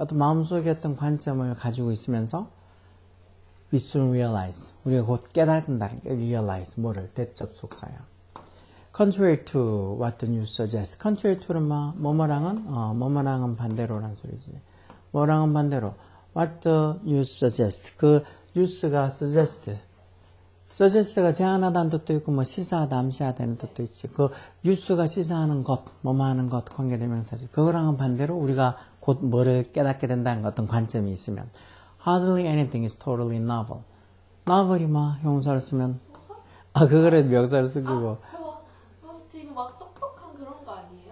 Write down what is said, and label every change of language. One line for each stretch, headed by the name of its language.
Korean: 어떤 마음속에 어떤 관점을 가지고 있으면서
English: we soon realize.
Korean: 우리가 곧 깨닫는다는 게 realize. 뭐를? 대적 속사야.
English: contrary to what the news suggests.
Korean: contrary to는 뭐뭐랑은 반대로란 소리지. 뭐랑은 반대로.
English: what the news suggests.
Korean: 그 뉴스가 suggest가 제안하다는 뜻도 있고, 뭐, 시사하다, 암시하다는 뜻도 있지. 그, 뉴스가 시사하는 것, 뭐뭐하는 것, 관계대명사지. 그거랑은 반대로 우리가 곧 뭐를 깨닫게 된다는 어떤 관점이 있으면.
English: hardly anything is totally novel.
Korean: novel이 형용사를 쓰면, 그거를 명사를 쓴 거고. 지금 막 똑똑한 그런 거 아니에요?